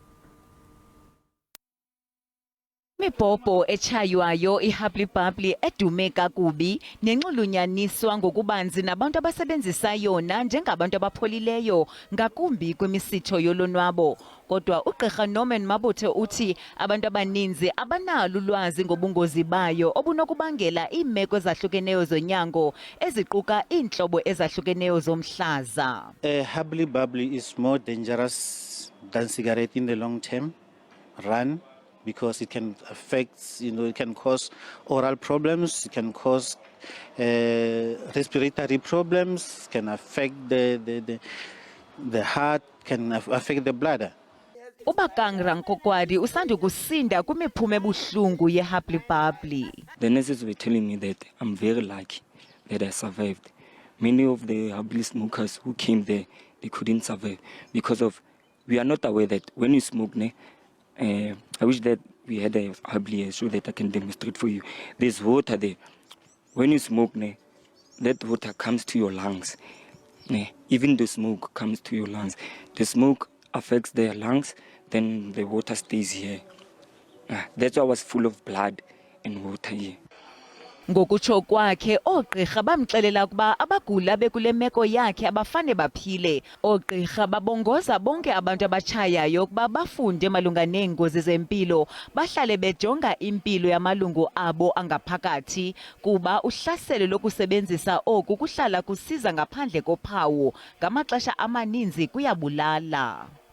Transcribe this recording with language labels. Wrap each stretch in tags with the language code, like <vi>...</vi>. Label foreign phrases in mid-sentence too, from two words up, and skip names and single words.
<xh>Imibhobho etshaywayo iHubly-Bubbly edume kakubi nenxulunyaniswa ngokubanzi nabantu abasebenzisa yona njengabantu abapholileyo ngakumbi kwimisitho yolonwabo. Kodwa uGqirha Norman Mabothe uthi abantu abaninzi abanalo ulwazi ngobungozi bayo obunokubangela iimeko ezahlukeneyo zonyango eziquka iintlobo ezahlukeneyo zomhlaza.</xh> <en>Hubly-Bubbly is more dangerous than cigarette in the long term run, because it can affect, it can cause oral problems, it can cause respiratory problems, can affect the heart, can affect the bladder.</en> <xh>Ubakangra Nkokwadi usanda kusinda kwimiphumo ebuhlungu yehablibabli.</xh> <en>The nurses were telling me that I'm very lucky that I survived. Many of the habli smokers who came there, they couldn't survive because of, we are not aware that when you smoke, I wish that we had a habli so that I can demonstrate for you. There's water there. When you smoke, that water comes to your lungs. Even the smoke comes to your lungs. The smoke affects their lungs, then the water stays here. That's why I was full of blood and water here.</en> <xh>Ngokutsho kwakhe oogqirha bamxelela ukuba abagula bekule meko yakhe abafane baphile. Oogqirha babongoza bonke abantu abatshayayo ukuba bafunde malunga neengozi zempilo, bahlale bejonga impilo yamalungu abo angaphakathi kuba uhlaselo lokusebenzisa oku kuhlala kusiza ngaphandle kophawu, ngamaxesha amaninzi kuyabulala.</xh>